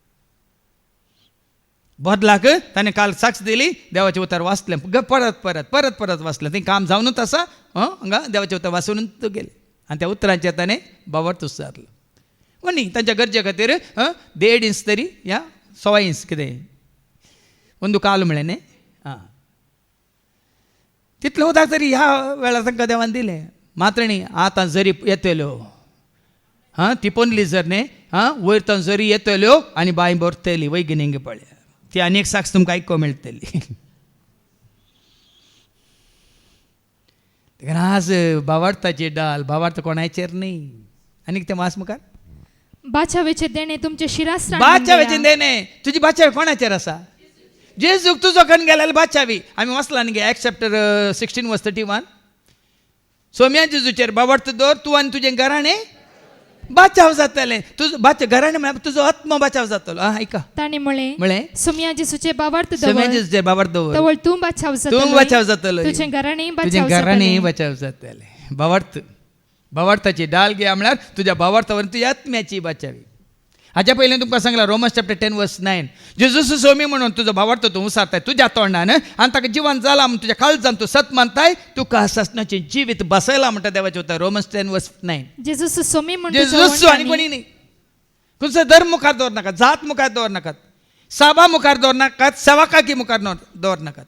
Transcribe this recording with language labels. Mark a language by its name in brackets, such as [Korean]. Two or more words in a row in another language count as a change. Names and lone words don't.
[Konkani] बदलाक ताणें काल साक्ष दिली देवाचें उतर वाचलें परत वाचलें. तें काम जावनूच आसा हांगा देवाचें उतर वाचून गेले आनी त्या उतरांचेर ताणें भावार्थ उच्चारलो. न्ही तांच्या गरजे खातीर 1.5 इंच तरी या 1.25 इंच कितें [Kannada] ಒಂದು ಕಾಲು [Konkani] म्हळें न्ही तितलें उदक तरी ह्या वेळार तांकां देवान दिलें. मात्रेणी आतां जरी येतल्यो ती पोंदली जर न्ही वयर तावन जरी येतल्यो आनी बांय भरतली वय गिनिंग पळया ती आनी एक साक्ष तुमकां आयको मेळटली. देखून आज भावार्थाची डाल भावार्थ कोणाचेर न्ही. आनी कितें वाच मुखार बाचावेचे देणे तुमचे शिरास्त्राण बाचावेचे देणे तुजी बाचावी कोणाचेर आसा जेजूक तुजो कन गेल्यार बाचावी. आमी वाचला न्ही Acts chapter 16 verse 31 सोम्या जेजूचेर भावार्थ दवर तूं आनी तुजें घराणें बाचाव जातलें. तुजो घराणें म्हळ्यार तुजो आत्मा बाचाव जातलो. ऐका ताणें म्हळें सोम्या जेजूचे भावार्थ जेजूचेर भावार्थ दवर तवळ तूं बाचाव जातलो तुजें घराणें बाचाव जातलें. भावार्थाची डाल घे म्हळ्यार तुज्या भावार्थावर तुज्या आत्म्याची बाचावी. हाच्या पयलीं तुमकां सांगलां Romans chapter 10 verse 9 जेजूस सोमी म्हणून तुजो भावार्थ तूं उसारताय तुज्या तोंडान आनी ताका जिवन जाला म्हूण तुज्या काळजान तूं सत मानताय तुका ससनाचें जिवीत बसयला म्हणटा देवाचें उतर Romans 10 verse 9. जेजूस सोमी म्हणून जेजूस आनी कोणी न्ही. खंयचो धर्म मुखार दवर नाकात जात मुखार दवर नाकात साबा मुखार दवर नाकात सेवाकाकी मुखार दवर नाकात.